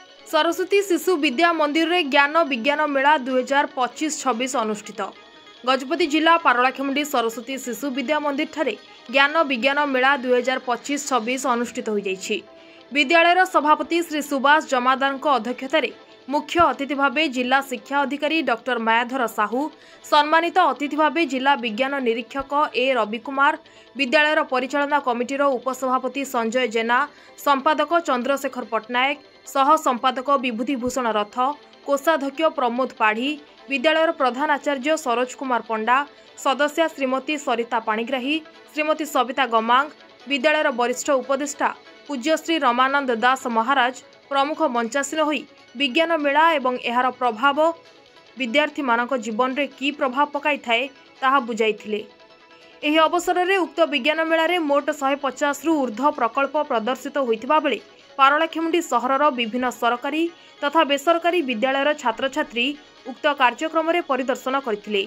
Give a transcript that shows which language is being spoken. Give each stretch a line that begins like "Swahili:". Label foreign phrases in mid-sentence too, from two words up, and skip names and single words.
Odia: ସରସ୍ୱତୀ ଶିଶୁ ବିଦ୍ୟା ମନ୍ଦିରରେ ଜ୍ଞାନ ବିଜ୍ଞାନ ମେଳା 2025-26 ଅନୁଷ୍ଠିତ। ଗଜପତି ଜିଲ୍ଲା ପାରଳାଖେମୁଣ୍ଡି ସରସ୍ୱତୀ ଶିଶୁ ବିଦ୍ୟା ମନ୍ଦିର ଠାରେ ଜ୍ଞାନ ବିଜ୍ଞାନ ମେଳା 2025-26 ଅନୁଷ୍ଠିତ ହୋଇଯାଇଛି। ବିଦ୍ୟାଳୟର ସଭାପତି ଶ୍ରୀ ସୁଭାଷ ଜମାଦାର ଅଧ୍ୟକ୍ଷତାରେ ମୁଖ୍ୟ ଅତିଥି ଭାବେ ଜିଲ୍ଲା ଶିକ୍ଷା ଅଧିକାରୀ ଡାକ୍ତର ମାୟାଧର ସାହୁ, ସମ୍ମାନିତ ଅତିଥି ଭାବେ ଜିଲ୍ଲା ବିଜ୍ଞାନ ନିରୀକ୍ଷକ ଏ ରବିକୁମାର, ବିଦ୍ୟାଳୟର ପରିଚାଳନା କମିଟିର ଉପସଭାପତି ସଞ୍ଜୟ ଜେନା, ସମ୍ପାଦକ ଚନ୍ଦ୍ରଶେଖର ପଟ୍ଟନାୟକ, ସହ ସମ୍ପାଦକ ବିଭୂତିଭୂଷଣ ରଥ, କୋଷାଧ୍ୟକ୍ଷ ପ୍ରମୋଦ ପାଢ଼ୀ, ବିଦ୍ୟାଳୟର ପ୍ରଧାନ ଆଚାର୍ଯ୍ୟ ସରୋଜ କୁମାର ପଣ୍ଡା, ସଦସ୍ୟା ଶ୍ରୀମତୀ ସରିତା ପାଣିଗ୍ରାହୀ, ଶ୍ରୀମତୀ ସବିତା ଗମାଙ୍ଗ, ବିଦ୍ୟାଳୟର ବରିଷ୍ଠ ଉପଦେଷ୍ଟା ପୂଜ୍ୟ ଶ୍ରୀ ରମାନନ୍ଦ ଦାସ ମହାରାଜ ପ୍ରମୁଖ ମଞ୍ଚାସୀନ ହୋଇ ବିଜ୍ଞାନ ମେଳା ଏବଂ ଏହାର ପ୍ରଭାବ ବିଦ୍ୟାର୍ଥୀ ମାନଙ୍କ ଜୀବନରେ କି ପ୍ରଭାବ ପକାଇଥାଏ ତାହା ବୁଝାଇଥିଲେ। ଏହି ଅବସରରେ ଉକ୍ତ ବିଜ୍ଞାନ ମେଳାରେ ମୋଟ 150 ରୁ ଊର୍ଦ୍ଧ୍ୱ ପ୍ରକଳ୍ପ ପ୍ରଦର୍ଶିତ ହୋଇଥିବା ବେଳେ ପାରଳାଖେମୁଣ୍ଡି ସହରର ବିଭିନ୍ନ ସରକାରୀ ତଥା ବେସରକାରୀ ବିଦ୍ୟାଳୟର ଛାତ୍ର ଛାତ୍ରୀ ଉକ୍ତ କାର୍ଯ୍ୟକ୍ରମରେ ପରିଦର୍ଶନ କରିଥିଲେ।